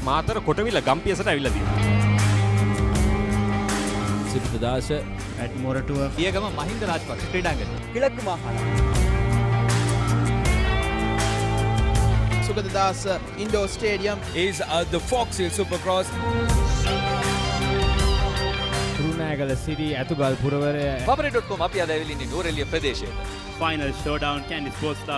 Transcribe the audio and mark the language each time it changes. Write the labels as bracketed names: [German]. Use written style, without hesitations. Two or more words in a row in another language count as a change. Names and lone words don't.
[Sinhala] මාතර කොටවිල ගම්පියසට ඇවිල්ලා තියෙනවා. සිරිතදාස [English] at Moratua [Sinhala] පියගම මහින්ද රාජපක්ෂ ක්‍රීඩාංගණය. [Tamil] கிழக்கு மாகாணம். [Sinhala] සුගතදාස ඉන්ඩෝ ස්ටේඩියම් [English] is the Fox Hill Supercross. [Sinhala] කුරුණෑගල සිටි ඇතුගල් පුරවරය Papare.com අපි අද ඇවිල්ලා ඉන්නේ නුවරඑළිය ප්‍රදේශයට. [English] Final showdown, Candy Sports Club.